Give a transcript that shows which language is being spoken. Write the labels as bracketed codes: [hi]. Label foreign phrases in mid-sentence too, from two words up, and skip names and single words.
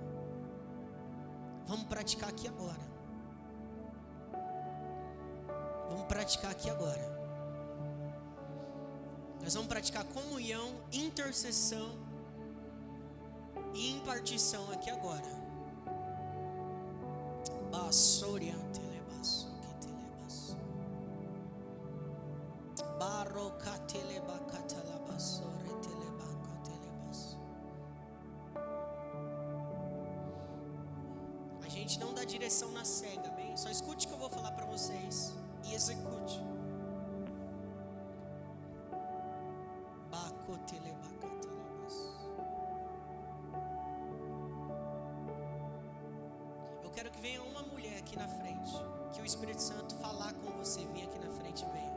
[pt] Vamos praticar aqui agora. Vamos praticar aqui agora. Nós vamos praticar comunhão, intercessão e impartição aqui agora. Bassoriante lebasso que te lebasso. Barocate lebacata labasso rete lebacate lebasso. A gente não dá direção na cega, bem? Só escute o que eu vou falar para vocês e execute. Bacote lebacata labasso. Eu quero que venha uma mulher aqui na frente, que o Espírito Santo falar com você, vem aqui na frente, venha.